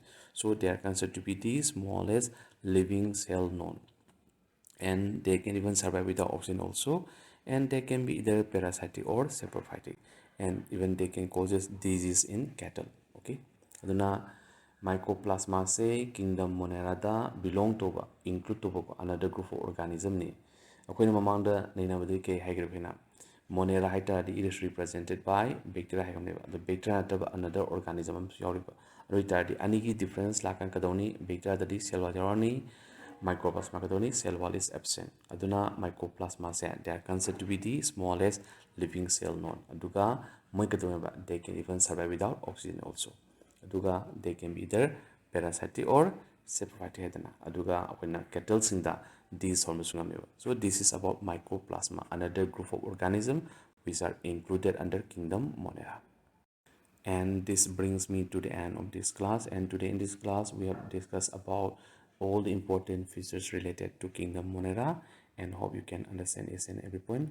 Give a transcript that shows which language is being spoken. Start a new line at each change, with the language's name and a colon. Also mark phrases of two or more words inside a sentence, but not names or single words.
English: So they are considered to be the smallest living cell known, and they can even survive without oxygen also, and they can be either parasitic or saprophytic, and even they can causes disease in cattle.
Manipuri: Okay, aduna mycoplasma se kingdom monera da
English: belong to
Manipuri: ba
English: include to
Manipuri: ba
English: another group of organism
Manipuri: ni akoina mamangda naina badi ke haigrabina monera haita
English: it is represented by bacteria
Manipuri: haigam
English: the bacteria
Manipuri: tab
English: another organism
Manipuri: yauriba roita di anigi difference lakan kadoni bacteria da di
English: cell wall
Manipuri: mycoplasma kadoni
English: cell wall is absent. Aduna mycoplasma se they are considered to be the smallest living cell known.
Manipuri: Aduga moikadoneba
English: they can even survive without oxygen also. Aduga they can be either parasitic or saprophytic hedana.
Manipuri: Aduga akoina cattle singda these hormosungameba.
English: So this is about mycoplasma, another group of organism which are included under kingdom Monera. And this brings me to the end of this class, and today in this class we have discussed about all the important features related to kingdom Monera, and hope you can understand each and every point.